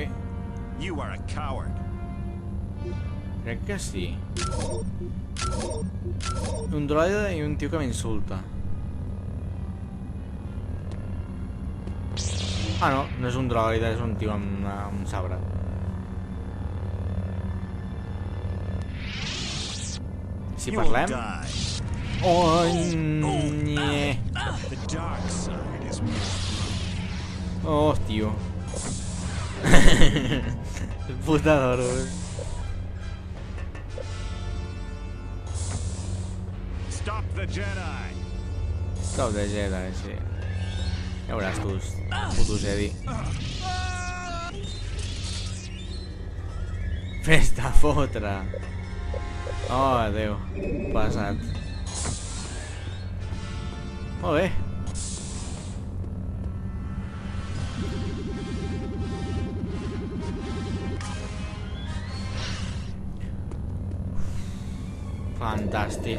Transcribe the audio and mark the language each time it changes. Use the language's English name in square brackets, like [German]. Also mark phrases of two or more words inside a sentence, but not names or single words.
[English] You are a coward. [Catalan] Crec que sí. Un droide i un tio que m'insulta. Ah, no, no és un droide, és un tio amb un sabre. Si [English] You will [Catalan] parlem... [English] die. Oh, nye. The dark side is more. [Catalan] Oh, tio. Puta d'oro. [English] Stop the Jedi. Stop the Jedi, [Catalan] sí. Ja veuràs tu, puto Jedi. Fes-te a fotre. Oh, adéu. Passat. Molt bé. Fantàstic.